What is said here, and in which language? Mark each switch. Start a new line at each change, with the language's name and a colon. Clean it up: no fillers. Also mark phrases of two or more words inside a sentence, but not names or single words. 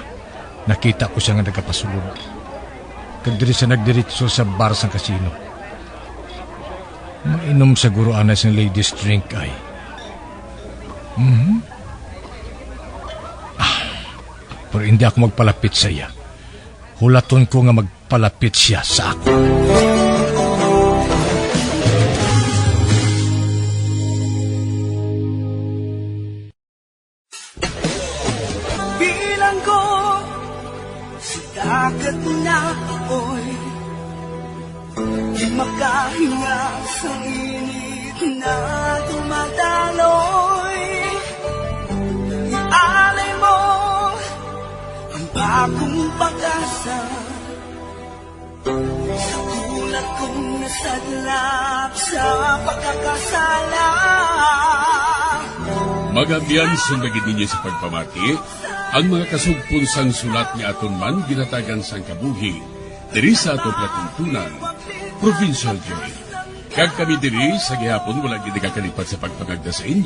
Hiligaynon: Nakita ko siya nga nagapasulod. Kag diri siya nagdiritso sa bar sa kasino. Mainom siguro anas ng
English: ladies drink
Hiligaynon: ay. Pero hindi ako magpalapit sa iya. Hulaton ko nga magpalapit siya sa ako.
Filipino: Bilang ko sa dagat na apoy, di makahinga sa init na dumadaloy. Ialay mo ang bagong pag-asa sa tulad kong nasadlap sa pagkakasala.
Hiligaynon: Magabiyansang magid ninyo sa pagpamati, ang mga kasugpon sang sulat ni aton man ginatagan sang kabuhi, diri sa aton platuntunan, Provincial Joy. Kag kami diri sa gihapon wala gid kakalipat sa pagpangagda sa inyo.